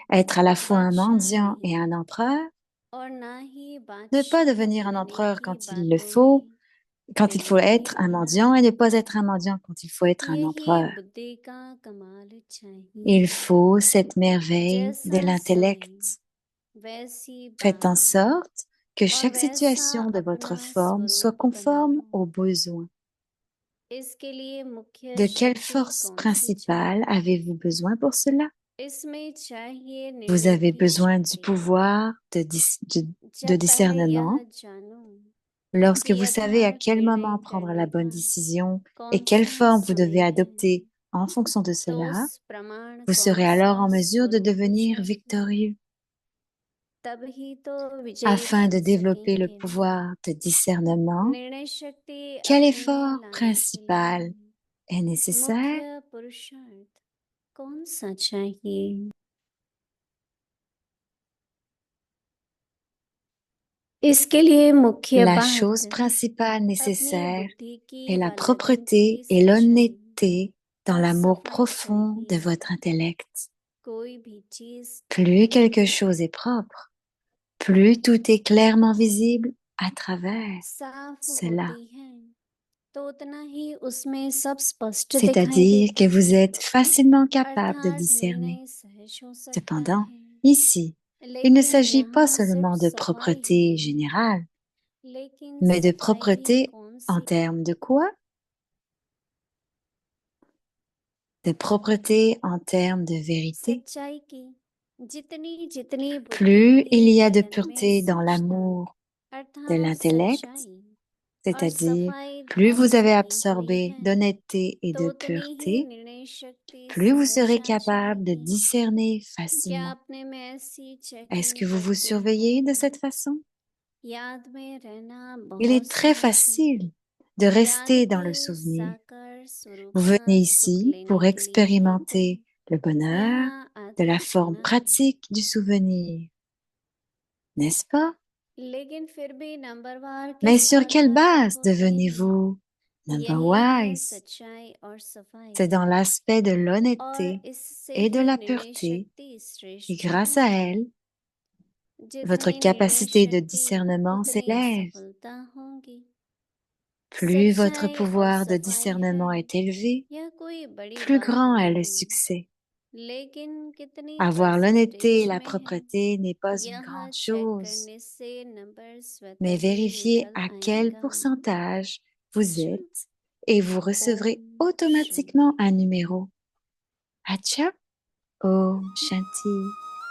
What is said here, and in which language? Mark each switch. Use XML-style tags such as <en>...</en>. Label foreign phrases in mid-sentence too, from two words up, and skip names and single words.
<fr>Être à la fois un</fr> <hi>बादशाह</hi> <fr>mendiant et</fr> <hi>नहीं</hi> <fr>un empereur?</fr> <hi>और ना ही</hi> <fr>Ne pas</fr> <hi>बादशाह</hi> <fr>devenir un</fr> <hi>बनने</hi> <fr>empereur</fr> <hi>की</hi> <fr>quand il le</fr> <hi>बातों</hi> <fr>faut,</fr> <hi>में</hi> <fr>quand il faut</fr> <hi>बेगर भी</hi> <fr>être un</fr> <hi>होना</hi> <fr>mendiant et ne pas être un mendiant quand il faut être un</fr> <hi>यही</hi> <fr>empereur.</fr> <hi>बुद्धि का कमाल</hi> <fr>Il</fr> <hi>चाहिए</hi> <fr>faut cette merveille de</fr> <hi>जैसा</hi> <fr>l'intellect.</fr> <hi>समय वैसी</hi> <fr>Faites en</fr> <hi>बात</hi> <fr>sorte que</fr> <hi>और</hi> <fr>chaque</fr> <hi>वैसा</hi> <fr>situation de votre</fr> <hi>अपना</hi> <fr>forme soit</fr> <hi>स्वरूप बना</hi> <fr>conforme</fr> <hi>लो</hi> <fr>aux besoins.</fr> <hi>इसके लिए मुख्य</hi> <fr>De quelle</fr> <hi>शक्ति</hi> <fr>force</fr> <hi>कौन सी</hi> <fr>principale</fr> <hi>चाहिए</hi> <fr>avez-vous besoin pour cela?</fr> <hi>इसमें चाहिए</hi> <fr>Vous</fr> <hi>निर्णय</hi> <fr>avez</fr> <hi>की</hi> <fr>besoin du</fr> <hi>शक्ति</hi> <fr>pouvoir de</fr> <hi>जब पहले</hi> <fr>discernement</fr> <hi>यह जानूं</hi> <fr>lorsque</fr> <hi>कि</hi> <fr>vous savez à</fr> <hi>यथार्थ</hi> <fr>quel</fr> <hi>निर्णय</hi> <fr>moment prendre la</fr> <hi>करने</hi> <fr>bonne</fr> <hi>का</hi> <fr>décision et</fr> <hi>कौन</hi> <fr>quelle</fr> <hi>सा</hi> <fr>forme vous devez</fr> <hi>समय है</hi> <fr>adopter En fonction de</fr> <hi>तो</hi> <fr>cela,</fr> <hi>उस प्रमाण</hi> <fr>vous</fr> <hi>कौन</hi> <fr>serez alors</fr> <hi>सा</hi> <fr>en mesure de</fr> <hi>स्वरूप</hi> <fr>devenir</fr> <hi>चाहिए</hi> <fr>victorieux</fr> <hi>तभी तो विजयी</hi> <fr>afin de</fr> <hi>बन</hi> <fr>développer le</fr> <hi>सकेंगे</hi> <fr>pouvoir de discernement.</fr> <hi>निर्णय शक्ति</hi> <fr>Quel</fr> <hi>अपने में</hi> <fr>effort</fr> <hi>लाने के</hi> <fr>principal</fr> <hi>लिए</hi> <fr>est nécessaire?</fr> <hi>मुख्य पुरुषार्थ कौन सा चाहिए इसके लिए मुख्य</hi> <fr>La</fr> <hi>बात</hi> <fr>chose principale</fr> <hi>अपनी</hi> <fr>nécessaire</fr> <hi>बुद्धि की</hi> <fr>est la</fr> <hi>व लगन</hi> <fr>propreté</fr> <hi>की</hi> <fr>et</fr> <hi>सच्चाई</hi> <fr>l'honnêteté dans</fr> <hi>और</hi> <fr>l'amour</fr> <hi>सफाई</hi> <fr>profond de</fr> <hi>चाहिए</hi> <fr>votre intellect.</fr> <hi>कोई भी चीज</hi> <fr>Plus</fr> <hi>ठीक</hi> <fr>quelque</fr> <hi>है</hi> <fr>chose est propre, plus tout est clairement visible à travers</fr> <hi>साफ</hi> <fr>cela.</fr> <hi>होती है तो उतना ही उसमें सब स्पष्ट दिखाई</hi> <fr>C'est-à-dire</fr> <hi>देता</hi> <fr>que vous</fr> <hi>है</hi> <fr>êtes facilement capable de</fr> <hi>अर्थात</hi> <fr>discerner.</fr> <hi>निर्णय सहज हो सकता</hi> <fr>Cependant,</fr> <hi>है</hi> <fr>ici, il ne</fr> <hi>लेकिन</hi> <fr>s'agit pas</fr> <hi>यहाँ सिर्फ</hi> <fr>seulement de</fr> <hi>सफाई ही</hi> <fr>propreté</fr> <hi>नहीं</hi> <fr>générale,</fr> <hi>लेकिन</hi> <fr>mais de</fr> <hi>सफाई भी</hi> <fr>propreté</fr> <hi>कौन</hi> <fr>en</fr> <hi>सी</hi> <fr>termes de quoi? De propreté en termes de vérité.</fr> <hi>सच्चाई की जितनी जितनी बुद्धि</hi> <fr>Plus</fr> <hi>के</hi> <fr>il y a de</fr> <hi>लगन में</hi> <fr>pureté dans</fr> <hi>सूक्ष्मता</hi> <fr>l'amour de</fr> <hi>अर्थात</hi> <fr>l'intellect,</fr> <hi>सच्चाई और</hi> <fr>c'est-à-dire</fr> <hi>सफाई</hi> <fr>plus</fr> <hi>भाव</hi> <fr>vous avez</fr> <hi>भरी हुई</hi> <fr>absorbé</fr> <hi>है</hi> <fr>d'honnêteté et</fr> <hi>तो</hi> <fr>de</fr> <hi>उतनी ही</hi> <fr>pureté,</fr> <hi>निर्णय शक्ति</hi> <fr>plus vous</fr> <hi>सहज</hi> <fr>serez</fr> <hi>आ</hi> <fr>capable de</fr> <hi>जाएगी</hi> <fr>discerner</fr> <hi>क्या</hi> <fr>facilement.</fr> <hi>अपने में ऐसी</hi> <fr>Est-ce</fr> <hi>चेकिंग</hi> <fr>que vous vous</fr> <hi>करते</hi> <fr>surveillez de</fr> <hi>हो</hi> <fr>cette façon?</fr> <hi>याद में रहना</hi> <fr>Il</fr> <hi>बहुत</hi> <fr>est très</fr> <hi>सहज है</hi> <fr>facile de</fr> <hi>याद</hi> <fr>rester dans le</fr> <hi>के</hi> <fr>souvenir.</fr> <hi>साकार स्वरूप</hi> <fr>Vous</fr> <hi>का</hi> <fr>venez</fr> <hi>सुख</hi> <fr>ici</fr> <hi>लेने</hi> <fr>pour</fr> <hi>के लिए ही</hi> <fr>expérimenter le bonheur</fr> <hi>यहाँ</hi> <fr>de la</fr> <hi>आधार</hi> <fr>forme</fr> <hi>बना है</hi> <fr>pratique du souvenir, n'est-ce pas?</fr> <hi>लेकिन फिर भी नंबरवार</hi> <fr>Mais</fr> <hi>किस</hi> <fr>sur quelle</fr> <hi>आधार पर</hi> <fr>base</fr> <hi>होते हैं</hi> <fr>devenez-vous number</fr> <hi>यही है</hi> <fr>wise?</fr> <hi>सच्चाई और सफाई</hi> <fr>C'est dans l'aspect de</fr> <hi>और</hi> <fr>l'honnêteté</fr> <hi>इससे</hi> <fr>et de</fr> <hi>ही</hi> <fr>la</fr> <hi>निर्णय</hi> <fr>pureté.</fr> <hi>शक्ति</hi> <fr>Et</fr> <hi>श्रेष्ठ</hi> <fr>grâce à</fr> <hi>होगी</hi> <fr>elle, votre</fr> <hi>जितनी निर्णय</hi> <fr>capacité de</fr> <hi>शक्ति</hi> <fr>discernement</fr> <hi>उतनी</hi> <fr>s'élève.</fr> <hi>सफलता होगी</hi> <fr>Plus votre</fr> <hi>सच्चाई और</hi> <fr>pouvoir de</fr> <hi>सफाई है</hi> <fr>discernement est élevé,</fr> <hi>यह कोई बड़ी</hi> <fr>plus</fr> <hi>बात</hi> <fr>grand est le</fr> <hi>नहीं</hi> <fr>succès.</fr> <hi>लेकिन कितनी</hi> <fr>Avoir l'honnêteté et</fr> <hi>परसेंटेज</hi> <fr>la</fr> <hi>में है</hi> <fr>propreté n'est pas une</fr> <hi>यह</hi> <fr>grande</fr> <hi>चेक</hi> <fr>chose,</fr> <hi>करने से नंबर स्वतः</hi> <fr>mais</fr> <hi>ही</hi> <fr>vérifiez</fr> <hi>निकल</hi> <fr>à quel</fr> <hi>आएगा</hi> <fr>pourcentage vous</fr> <hi>अच्छा</hi> <fr>êtes et vous recevrez</fr> <hi>ओम</hi> <fr>automatiquement</fr> <hi>शांति</hi> <fr>un numéro.</fr> <hi>अच्छा ओम शांति.</hi>